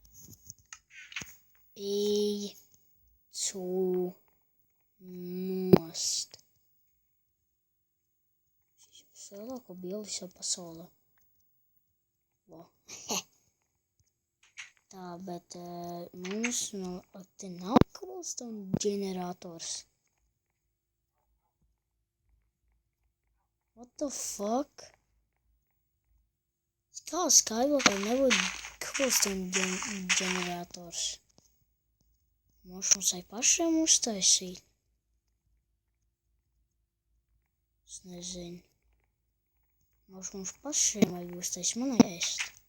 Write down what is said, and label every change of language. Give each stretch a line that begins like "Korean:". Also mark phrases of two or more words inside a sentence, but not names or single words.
Latvian: Ej, tu nost. Šis jau lielāko bildi visā pasaulē. Tā, bet mums te nav cobblestone ģenerators.
English: What the fuck?
Latvian: Kā Skyblockā nebūtu cobblestone ģenerators? Mums vajag pašiem uztaisīt. Es nezinu. Mums pašiem vajag uztaisīt, man ēst.